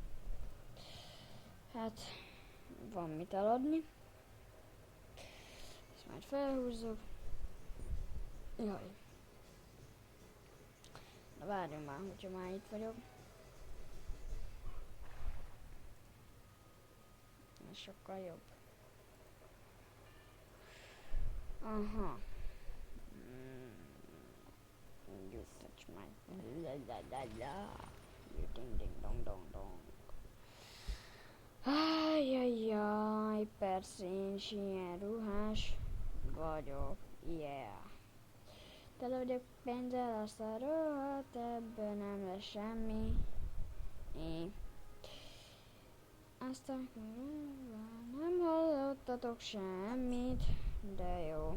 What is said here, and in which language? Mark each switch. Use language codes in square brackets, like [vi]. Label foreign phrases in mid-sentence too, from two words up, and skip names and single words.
[hu] Hát, van mit eladni. Ezt majd felhúzzuk. Jaj. Na várjunk már, hogyha már itt vagyok. Ez sokkal jobb. Aha. [en] You touch my la la la la. You ding ding dong dong dong. [hu] Ajajaj, persze én is ilyen ruhás vagyok. Yeah. Tele vagyok pénzzel, azt a rohadt, ebből nem lesz semmi. Aztán nem hallottatok semmit, de jó.